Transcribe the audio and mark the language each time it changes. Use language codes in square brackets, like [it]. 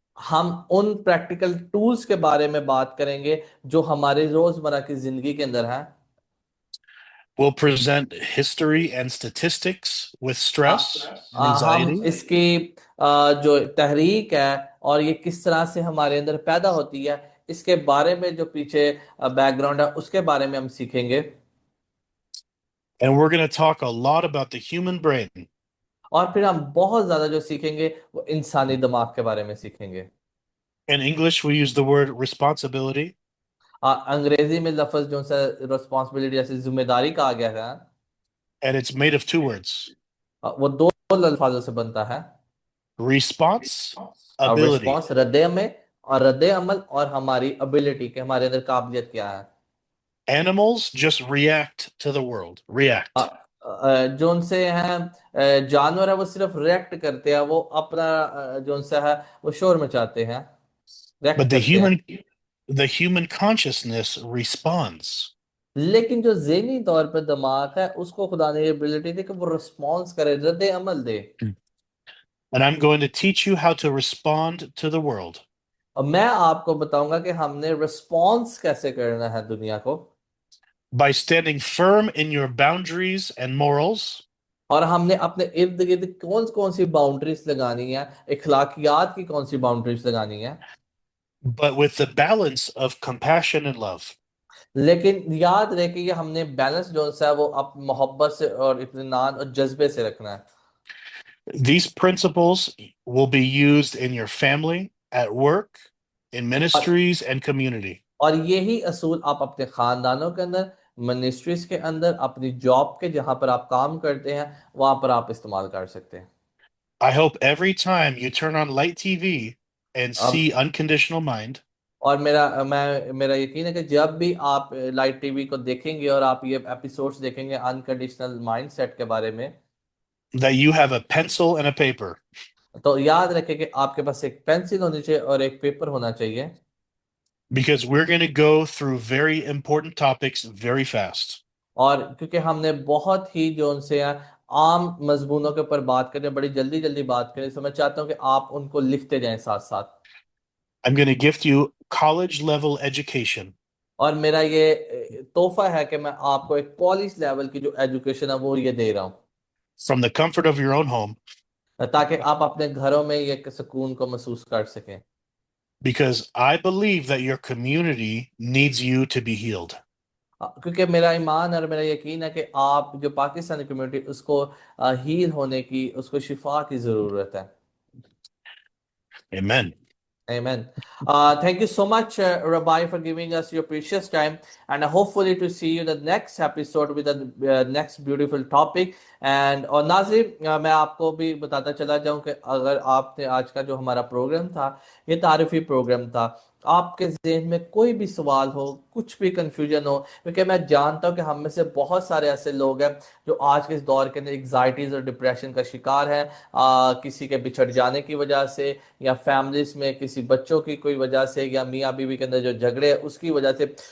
[hi] हम उन practical tools के बारे में बात करेंगे जो हमारे रोजमर्रा की जिंदगी के अंदर है। [en] We'll present history and statistics with stress and [hi] हम [en] anxiety. [hi] इसकी जो तहरीक है और ये किस तरह से हमारे अंदर पैदा होती है, इसके बारे में जो पीछे बैकग्राउंड है उसके बारे में हम सीखेंगे। [en] And we're going to talk a lot about the human brain. [hi] और फिर हम बहुत ज्यादा जो सीखेंगे वो इंसानी दिमाग के बारे में सीखेंगे। [en] In English, we use the word responsibility, [hi] अंग्रेजी में लफ्ज जो सा रिस्पॉन्सिबिलिटी जैसे जिम्मेदारी कहा गया है, [en] and it's made of two words: [hi] वो दो अल्फाजों से बनता है। [en] response, [hi] और [en] ability. [hi] रिस्पॉन्स रद्द अमल, और रद्द अमल और हमारी एबिलिटी के हमारे अंदर काबिलियत क्या है। [en] Animals just react to the world, react. [hi] जो उनसे हैं जानवर है वो सिर्फ रिएक्ट करते हैं, वो अपना जो उनसे है वो शोर मचाते हैं, रिएक्ट [en] But [hi] करते हैं। [en] the human consciousness responds. [hi] लेकिन जो ज़हनी तौर पर दिमाग है उसको खुदा ने ये एबिलिटी दी कि वो रिस्पॉन्स करे, रद्द अमल दे। [en] And I'm going to teach you how to respond to the world. [hi] और मैं आपको बताऊंगा कि हमने रिस्पॉन्स कैसे करना है दुनिया को। [en] by standing firm in your boundaries and morals, [hi] और हमने अपने इर्द गिर्द कौन कौन सी बाउंड्रीज लगानी है, इखलाकियात की कौन सी बाउंड्रीज लगानी है। [en] but with the balance of compassion and love. [hi] लेकिन याद रहे कि ये हमने बैलेंस जो सा है वो अब मोहब्बत से और इत्मीनान और जज्बे से रखना है। [en] These principles will be used in your family, at work, in [hi] और [en] ministries, and community. [hi] और यही असूल आप अपने खानदानों के अंदर, मिनिस्ट्रीज के अंदर, अपनी जॉब के जहां पर आप काम करते हैं वहां पर आप इस्तेमाल कर सकते हैं। [en] I hope every time you turn on light TV and [hi] अब [en] see unconditional mind, [hi] और मेरा यकीन है कि जब भी आप लाइव टीवी को देखेंगे और आप ये एपिसोड्स देखेंगे अनकंडीशनल माइंडसेट के बारे में, [en] that you have a pencil and a paper, [hi] तो याद रखें कि आपके पास एक पेंसिल होनी चाहिए और एक पेपर होना चाहिए। [en] because we're going to go through very important topics very fast. [hi] और क्योंकि हमने बहुत ही जो उनसे आम मजमूनों के ऊपर बात करें, बड़ी जल्दी जल्दी बात करें, तो मैं चाहता हूँ कि आप उनको लिखते जाएं साथ साथ। [en] I'm going to gift you college level education [hi] और मेरा ये तोहफा है कि मैं आपको एक कॉलेज लेवल की जो एजुकेशन है वो ये दे रहा हूँ, [en] from the comfort of your own home [hi] ताकि आप अपने घरों में ये सुकून को महसूस कर सकें। [en] because I believe that your community needs you to be healed. [hi] क्योंकि मेरा ईमान और मेरा यकीन है कि आप जो पाकिस्तानी कम्युनिटी उसको हील होने की, उसको शिफा की ज़रूरत है। [en] Amen. Amen. Thank you so much, Rabbi, for giving us your precious time, and hopefully to see you the next episode with the next beautiful topic. [hi] And और नाज़रीन, मैं आपको भी बताता चला जाऊं कि अगर आपने आज का जो हमारा प्रोग्राम था ये तारीफी प्रोग्राम था, आपके जहन में कोई भी सवाल हो, कुछ भी कंफ्यूजन हो, क्योंकि मैं जानता हूं कि हम में से बहुत सारे ऐसे लोग हैं जो आज के इस दौर के अंदर एग्जाइटीज और डिप्रेशन का शिकार है, किसी के बिछड़ जाने की वजह से, या फैमिलीज में किसी बच्चों की कोई वजह से, या मियाँ बीवी के अंदर जो झगड़े हैं उसकी वजह से।